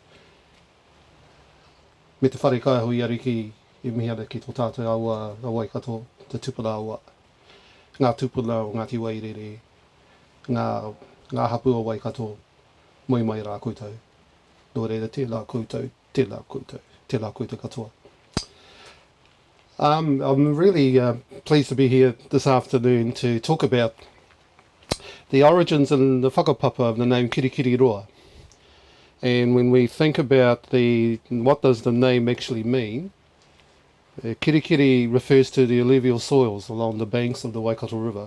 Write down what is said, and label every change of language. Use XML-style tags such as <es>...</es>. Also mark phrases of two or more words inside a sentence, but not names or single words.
<mi>Me te whare kaihui ariki e mihi ana ki tō tātou aua a Waikato, te tupuna aua. Ngā tupuna o Ngāti Wairere, ngā hapu o Waikato, moi mai rā koutou. Nō reira tēnā koutou, tēnā koutou, tēnā koutou katoa.</mi> <en>I'm really pleased to be here this afternoon to talk about the origins and the whakapapa of the name Kirikiriroa. And when we think about what does the name actually mean, kirikiri refers to the alluvial soils along the banks of the Waikato River.</en>